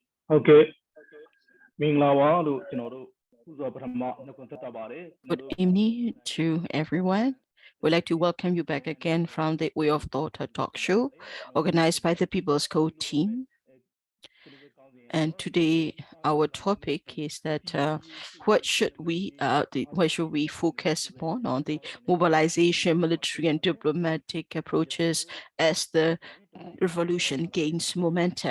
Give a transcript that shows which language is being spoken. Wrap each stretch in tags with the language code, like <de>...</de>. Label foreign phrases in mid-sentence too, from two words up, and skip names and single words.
<en>Okay.</en> <my>မင်္ဂလာပါလို့ကျွန်တော်တို့ဥစွာပထမနှုတ်ခွန်းဆက်တာပါတယ်</my> <en>Good evening to everyone. We'd like to welcome you back again from the Way of Thought talk show organized by the People's Code team. And today our topic is that what should we focus upon on the mobilization, military and diplomatic approaches as the revolution gains momentum.</en>